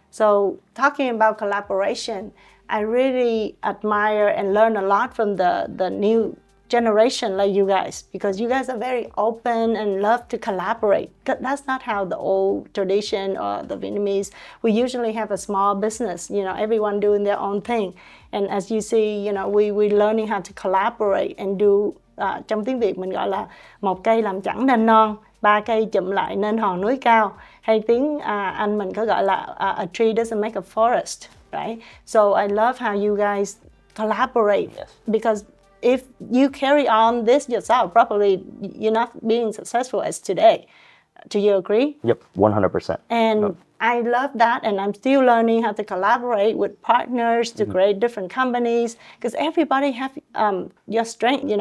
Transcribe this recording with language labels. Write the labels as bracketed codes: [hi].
[en] So talking about collaboration, I really admire and learn a lot from the new generation like you guys, because you guys are very open and love to collaborate. That's not how the old tradition or the Vietnamese, we usually have a small business, everyone doing their own thing. And as you see, we learning how to collaborate and do, [vi] trong tiếng Việt mình gọi là một cây làm chẳng nên non, ba cây chụm lại nên hòn núi cao. Hay tiếng Anh mình có gọi là [en] a tree doesn't make a forest, right? So I love how you guys collaborate, Yes. because if you carry on this yourself, probably you're not being successful as today. Do you agree? Yep, 100%. And I love that, and I'm still learning how to collaborate with partners to create different companies, because everybody have your strength.